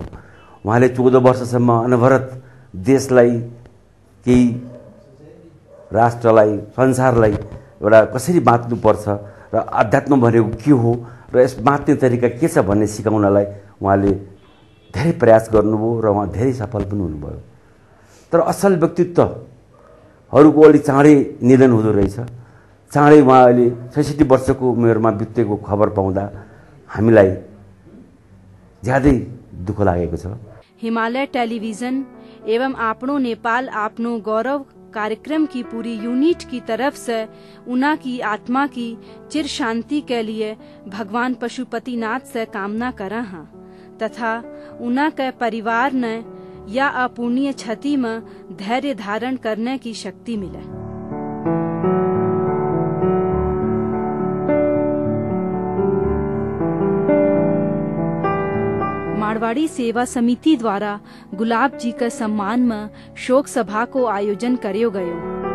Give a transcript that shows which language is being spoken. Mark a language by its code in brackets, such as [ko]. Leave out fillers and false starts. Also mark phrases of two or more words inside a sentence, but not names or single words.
[ne] उहाँले 14 वर्षसम्म अनवरत देशलाई, केही राष्ट्रलाई, संसारलाई एउटा कसरी बाँच्नुपर्छ र अध्यात्म भनेको के हो र यस बाँच्ने तरिका के छ भन्ने सिकाउनलाई उहाँले धेरै प्रयास गर्नुभयो र उहाँ धेरै सफल पनि हुनुभयो। तर असल व्यक्तित्वहरूको अलि चाँडै निधन हुँदो रहेछ। चाँडै उहाँ अहिले 66 वर्षको उमेरमा बितेको खबर पाउँदा हामीलाई ज्यादै दुःख लागेको छ। [hi] हिमालय टेलीविजन एवं आपनो नेपाल आपनो गौरव कार्यक्रम की पूरी यूनिट की तरफ से उना की आत्मा की चिर शांति के लिए भगवान पशुपतिनाथ से कामना करा हाँ तथा उना के परिवार ने या अपूर्णीय क्षति में धैर्य धारण करने की शक्ति मिले। [mwr] मारवाड़ी सेवा समिति द्वारा गुलाब जी के सम्मान में शोक सभा को आयोजन करियो गयो।